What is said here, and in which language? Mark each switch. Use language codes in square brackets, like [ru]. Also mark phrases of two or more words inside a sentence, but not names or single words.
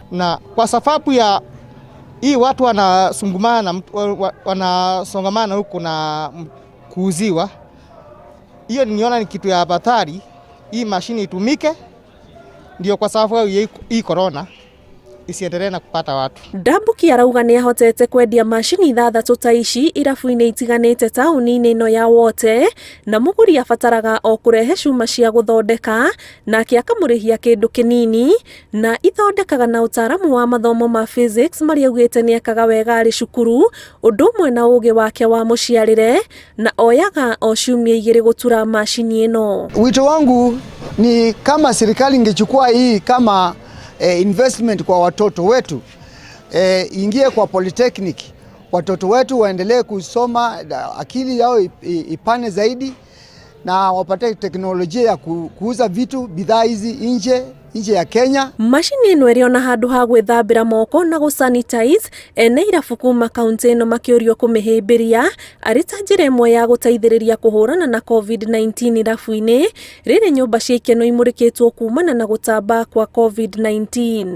[sw] Na kwa sababu ya hii watu wanasongamana huko na kuuziwa, hiyo niona ni kitu ya hatari. Hii mashini itumike ndio kwa sababu hii corona isiendelee na kupata watu. [ki] Ndambuki arauga nĩ ahotete kwendia mashini 6 ta ici irabu-inĩ itiganĩte taũni-inĩ ĩno ya wote, na mũgũri abataraga o kũrehe cuma cia gũthondeka nake akamũrĩhia kĩndũ kĩnini, na ithondekaga na ũtaaramu wa mathomo ma physics marĩa augĩte nĩ ekaga wega arĩ cukuru, ũndũ ũmwe na ũgĩ wake wa mũciarĩre, na oyaga o ciumia 2 gũtura mashini ĩno. [sw] Wito wangu ni kama serikali ingechukua hii kama investment kwa watoto wetu, ingie kwa polytechnic, watoto wetu waendelee kusoma, akili yao ipane zaidi na wapate teknolojia ya kuuza vitu bidhaa hizi nje ya Kenya. [ki] Mashini ĩno ĩrĩ ona handũ ha gwĩthambĩra moko na gũsanitize, ene irabu kuma kaunti ĩno makĩũrio kũmĩhĩmbĩria arĩ ta njĩra ĩmwe ya gũteithĩrĩria kũhũrana na COVID-19 irabu-inĩ, rĩrĩ nyũmba cia ikeno imũrĩkĩtwo kumana na gũtamba kwa COVID-19.